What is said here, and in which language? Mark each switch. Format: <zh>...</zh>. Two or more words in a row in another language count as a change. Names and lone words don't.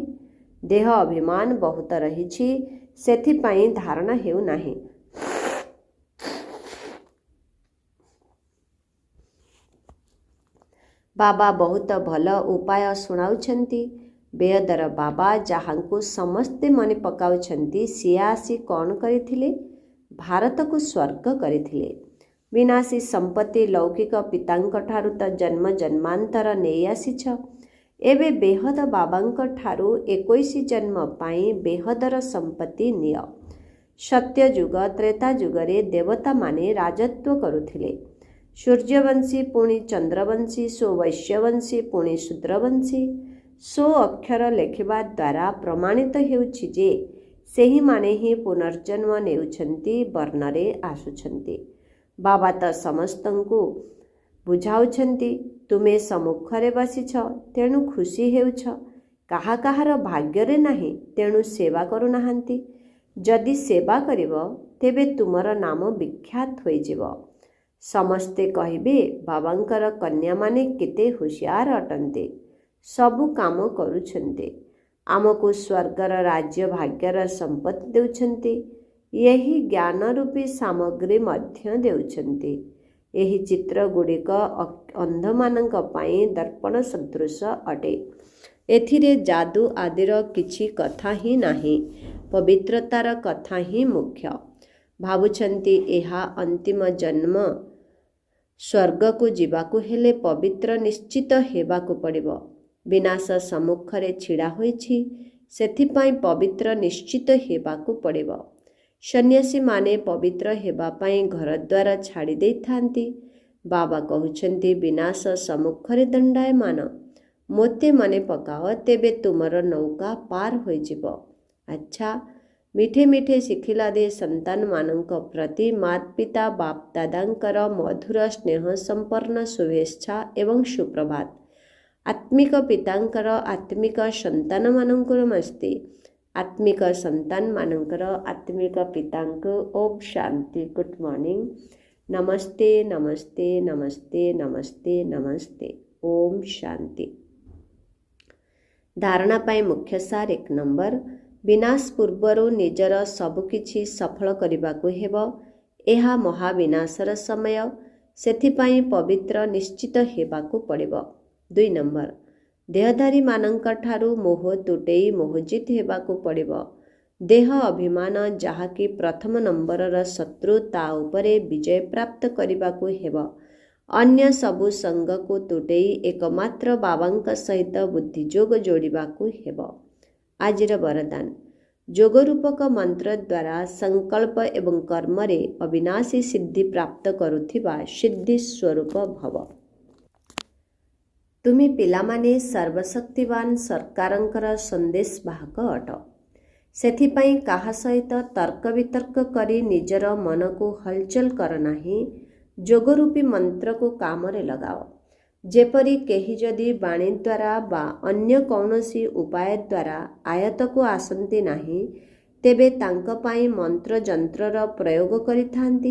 <or>ଦେହ ଅଭିମାନ ବହୁତ ରହିଛି, ସେଥିପାଇଁ ଧାରଣ ହେଉ ନାହିଁ। ବାବା ବହୁତ ଭଲ ଉପାୟ ଶୁଣାଉଛନ୍ତି। ବେଦର ବାବା ଯାହାଙ୍କୁ ସମସ୍ତେ ମନେ ପକାଉଛନ୍ତି, ସିଏ ଆସି କଣ କରିଥିଲେ? ଭାରତ କୁ ସ୍ୱର୍ଗ କରିଥିଲେ। ବିନାଶୀ ସମ୍ପତ୍ତି ଲୌକିକ ପିତାଙ୍କ ଠାରୁ ତ ଜନ୍ମ ଜନ୍ମାନ୍ତର ନେଇ ଆସିଛ। ଏବେ ବେହଦ ବାବାଙ୍କ ଠାରୁ 21 ଜନ୍ମ ପାଇଁ ବେହଦର ସମ୍ପତ୍ତି ନିଅ। ସତ୍ୟ ଯୁଗ ତ୍ରେତା ଯୁଗରେ ଦେବତା ମାନେ ରାଜତ୍ୱ କରୁଥିଲେ। ସୂର୍ଯ୍ୟବଂଶୀ ପୁଣି ଚନ୍ଦ୍ରବଂଶୀ, ସୋ ବୈଶ୍ୟବଂଶୀ ପୁଣି ଶୂଦ୍ରବଂଶୀ। ସୋ ଅକ୍ଷର ଲେଖିବା ଦ୍ୱାରା ପ୍ରମାଣିତ ହେଉଛି ଯେ ସେହି ମାନେ ହିଁ ପୁନର୍ଜନ୍ମ ନେଉଛନ୍ତି, ବର୍ଣ୍ଣରେ ଆସୁଛନ୍ତି। ବାବା ତ ସମସ୍ତଙ୍କୁ ବୁଝାଉଛନ୍ତି, ତୁମେ ସମ୍ମୁଖରେ ବସିଛ ତେଣୁ ଖୁସି ହେଉଛ। କାହା କାହାର ଭାଗ୍ୟରେ ନାହିଁ ତେଣୁ ସେବା କରୁ ନାହାନ୍ତି। ଯଦି ସେବା କରିବ ତେବେ ତୁମର ନାମ ବିଖ୍ୟାତ ହୋଇଯିବ। ସମସ୍ତେ କହିବେ ବାବାଙ୍କର କନ୍ୟା ମାନେ କେତେ ହୁସିଆର ଅଟନ୍ତି, ସବୁ କାମ କରୁଛନ୍ତି, ଆମକୁ ସ୍ୱର୍ଗର ରାଜ୍ୟ ଭାଗ୍ୟର ସମ୍ପତ୍ତି ଦେଉଛନ୍ତି, ଏହି ଜ୍ଞାନ ରୂପୀ ସାମଗ୍ରୀ ମଧ୍ୟ ଦେଉଛନ୍ତି। ଏହି ଚିତ୍ର ଗୁଡ଼ିକ ଅନ୍ଧମାନଙ୍କ ପାଇଁ ଦର୍ପଣ ସଦୃଶ ଅଟେ। ଏଥିରେ ଯାଦୁ ଆଦିର କିଛି କଥା ହିଁ ନାହିଁ, ପବିତ୍ରତାର କଥା ହିଁ ମୁଖ୍ୟ। ଭାବୁଛନ୍ତି ଏହା ଅନ୍ତିମ ଜନ୍ମ, ସ୍ୱର୍ଗକୁ ଯିବାକୁ ହେଲେ ପବିତ୍ର ନିଶ୍ଚିତ ହେବାକୁ ପଡ଼ିବ। ବିନାଶ ସମ୍ମୁଖରେ ଛିଡ଼ା ହୋଇଛି, ସେଥିପାଇଁ ପବିତ୍ର ନିଶ୍ଚିତ ହେବାକୁ ପଡ଼ିବ। ସନ୍ନ୍ୟାସୀ ମାନେ ପବିତ୍ର ହେବା ପାଇଁ ଘର ଦ୍ୱାର ଛାଡ଼ି ଦେଇଥାନ୍ତି। ବାବା କହୁଛନ୍ତି ବିନାଶ ସମ୍ମୁଖରେ ଦଣ୍ଡାୟମାନ, ମୋତେ ମନେ ପକାଅ ତେବେ ତୁମର ନୌକା ପାର ହୋଇଯିବ। अच्छा,</or> <hi>मिठे मिठे</hi> <or>ଶିଖିଲା ଦେ ସନ୍ତାନ ମାନଙ୍କ ପ୍ରତି ମାତ ପିତା ବାପ ଦାଦାଙ୍କର ମଧୁର ସ୍ନେହ ସମ୍ପନ୍ନ ଶୁଭେଚ୍ଛା ଏବଂ ସୁପ୍ରଭାତ। ଆତ୍ମିକ ପିତାଙ୍କର ଆତ୍ମିକ ସନ୍ତାନ ମାନଙ୍କର ନମସ୍ତେ। ଆତ୍ମିକ ସନ୍ତାନ ମାନଙ୍କର ଆତ୍ମିକ ପିତାଙ୍କ ଓମ୍ ଶାନ୍ତି।</or> <en>Good morning.</en> <or>ନମସ୍ତେ ନମସ୍ତେ ନମସ୍ତେ ନମସ୍ତେ ନମସ୍ତେ। ଓମ୍ ଶାନ୍ତି। ଧାରଣା ପାଇଁ ମୁଖ୍ୟ ସାର 1 ନମ୍ବର, ବିନାଶ ପୂର୍ବରୁ ନିଜର ସବୁକିଛି ସଫଳ କରିବାକୁ ହେବ। ଏହା ମହାବିନାଶର ସମୟ, ସେଥିପାଇଁ ପବିତ୍ର ନିଶ୍ଚିତ ହେବାକୁ ପଡ଼ିବ। 2 नंबर, ଦେହଧାରୀ ମାନଙ୍କ ଠାରୁ ମୋହ ତୁଟାଇ ମୋହଜିତ ହେବାକୁ ପଡ଼ିବ। ଦେହ ଅଭିମାନ ଯାହାକି ପ୍ରଥମ ନମ୍ବରର ଶତ୍ରୁ, ତା ଉପରେ ବିଜୟ ପ୍ରାପ୍ତ କରିବାକୁ ହେବ। ଅନ୍ୟ ସବୁ ସଙ୍ଗ କୁ ତୁଟାଇ ଏକମାତ୍ର ବାବାଙ୍କ ସହିତ ବୁଦ୍ଧିଯୋଗ ଯୋଡ଼ିବାକୁ ହେବ। ଆଜିର ବରଦାନ, ଯୋଗରୂପକ ମନ୍ତ୍ର ଦ୍ୱାରା ସଙ୍କଳ୍ପ ଏବଂ କର୍ମରେ ଅବିନାଶୀ ସିଦ୍ଧି ପ୍ରାପ୍ତ କରୁଥିବା ସିଦ୍ଧି ସ୍ୱରୂପ ଭବ। ତୁମେ ପିଲାମାନେ ସର୍ବଶକ୍ତିବାନ ସରକାରଙ୍କର ସନ୍ଦେଶବାହକ ଅଟ। ସେଥିପାଇଁ କାହା ସହିତ ତର୍କ ବିତର୍କ କରି ନିଜର ମନକୁ ହଲଚଲ କର ନାହିଁ। ଯୋଗରୂପୀ ମନ୍ତ୍ରକୁ କାମରେ ଲଗାଅ। ଯେପରି କେହି ଯଦି ବାଣୀ ଦ୍ୱାରା ବା ଅନ୍ୟ କୌଣସି ଉପାୟ ଦ୍ୱାରା ଆୟତ୍ତକୁ ଆସନ୍ତି ନାହିଁ, ତେବେ ତାଙ୍କ ପାଇଁ ମନ୍ତ୍ରଯନ୍ତ୍ରର ପ୍ରୟୋଗ କରିଥାନ୍ତି।</or>